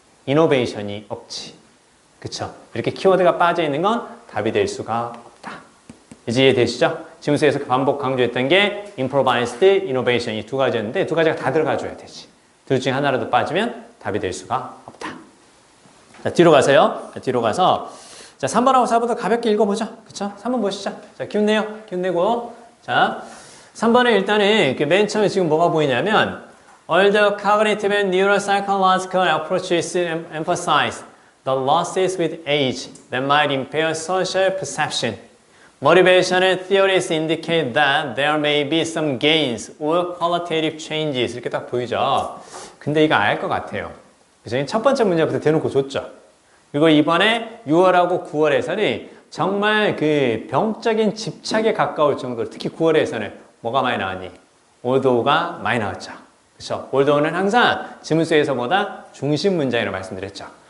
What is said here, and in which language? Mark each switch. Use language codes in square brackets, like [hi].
[ko] innovation이 없지. 그쵸? 이렇게 키워드가 빠져 있는 건 답이 될 수가 없다. 이제 이해되시죠? 지문서에서 반복 강조했던 게 improvised, innovation 이 두 가지였는데 두 가지가 다 들어가줘야 되지. 둘 중에 하나라도 빠지면 답이 될 수가 없다. 자, 뒤로 가세요. 자, 뒤로 가서 자, 3번하고 4번도 가볍게 읽어보죠. 그쵸? 3번 보시죠. 자, 기운 내요. 기운 내고. 자, 3번에 일단은 맨 처음에 지금 뭐가 보이냐면 [en] all the cognitive and neuropsychological approaches emphasize the losses with age that might impair social perception. Motivational theories indicate that there may be some gains or qualitative changes. [ko] 이렇게 딱 보이죠. 근데 이거 알 것 같아요. 그래서 첫 번째 문제부터 대놓고 줬죠. 그리고 이번에 6월하고 9월에서는 정말 그 병적인 집착에 가까울 정도로 특히 9월에서는 뭐가 많이 나왔니? 올도우가 많이 나왔죠. 그렇죠? 올도우는 항상 지문수에서보다 중심 문장이라고 말씀드렸죠.